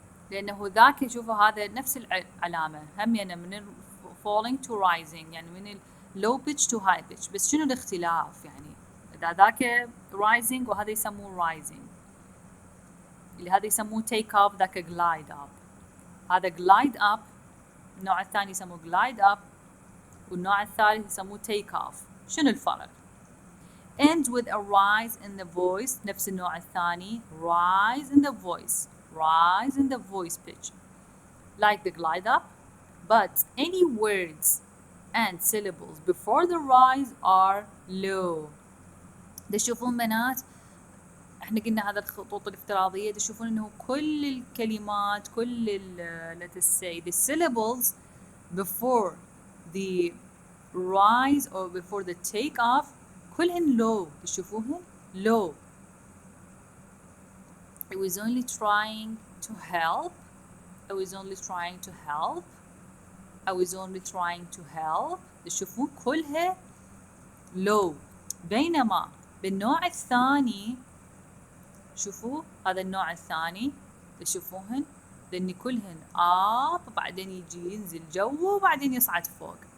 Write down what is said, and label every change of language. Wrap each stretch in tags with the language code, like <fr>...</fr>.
<ar>لأنه ذاك شوفوا هذا نفس العلامة هم يعني من falling to rising يعني من low pitch to high pitch بس شنو الاختلاف يعني إذا ذاك rising وهذا يسموه rising اللي هذا يسموه take off ذاك glide up. هذا glide up النوع الثاني يسموه glide up والنوع الثالث يسموه take off.</ar> <en>شنو الفرق؟ end with a rise in the voice نفس النوع الثاني rise in the voice rise in the voice pitch like the glide up but any words and syllables before the rise are low.</en> <ar>تشوفون بنات احنا قلنا هذا الخطوط الافتراضية تشوفون انه كل الكلمات كل let's say the syllables before the rise or before the take off كلهن low تشوفوهن low.</ar> <en>I was only trying to help. I was only trying to help. I was only trying to help.</en> <ar>تشوفون كلها low. بينما بالنوع الثاني شوفوا هذا النوع الثاني تشوفوهن لأن كلهن up بعدين يجي ينزل جو وبعدين يصعد فوق.</ar>